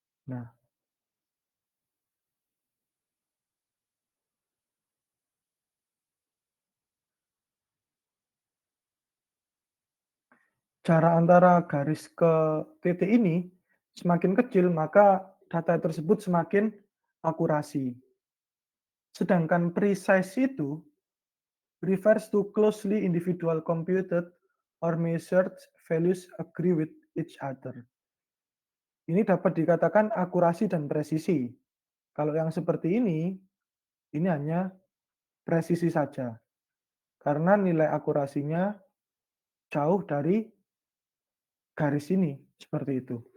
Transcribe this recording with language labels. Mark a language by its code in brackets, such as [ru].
[id] Nah, jarak antara garis ke titik ini semakin kecil, maka data tersebut semakin akurasi. Sedangkan [en] precise itu refers to closely individual computed or measured values agree with each other. [id] Ini dapat dikatakan akurasi dan presisi. Kalau yang seperti ini hanya presisi saja. Karena nilai akurasinya jauh dari garis ini, seperti itu.